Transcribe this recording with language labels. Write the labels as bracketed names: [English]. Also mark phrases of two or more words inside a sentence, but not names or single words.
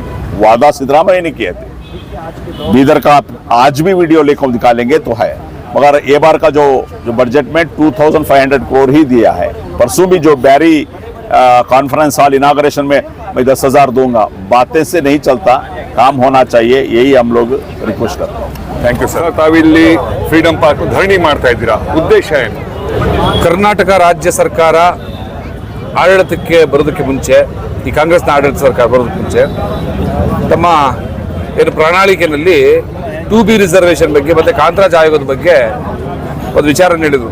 [Hindi] वादा सिद्धरामैया ने किए थे। बीदर का आज भी वीडियो लेकर निकालेंगे तो है, मगर ये बार का जो बजट में 2,500 करोड़ ही दिया है। परसों भी जो बैरी [English] conference hall inauguration [Hindi] में मैं 10,000 दूंगा, बातें से नहीं चलता, काम होना चाहिए, यही हम लोग रिक्वेस्ट करते हैं। [English] thank you sir. [Kannada] ತಾವಿಲ್ಲಿ ಫ್ರೀಡಂ ಪಾರ್ಕ್ ಧರಣಿ ಮಾಡ್ತಾ ಇದ್ದೀರಾ, ಉದ್ದೇಶ ಏನು? ಕರ್ನಾಟಕ ರಾಜ್ಯ ಸರ್ಕಾರ ಆಡಳಿತಕ್ಕೆ ಬರೋದಕ್ಕೆ ಮುಂಚೆ, ಈ ಕಾಂಗ್ರೆಸ್ನ ಆಡಳಿತ ಸರ್ಕಾರ ಬರೋದಕ್ಕೆ ಮುಂಚೆ ತಮ್ಮ ಏನು ಪ್ರಣಾಳಿಕೆಯಲ್ಲಿ 2B ರಿಸರ್ವೇಷನ್ ಬಗ್ಗೆ ಮತ್ತು ಕಾಂತರಾಜ್ ಆಯೋಗದ ಬಗ್ಗೆ ಒಂದು ವಿಚಾರ ನೀಡಿದರು.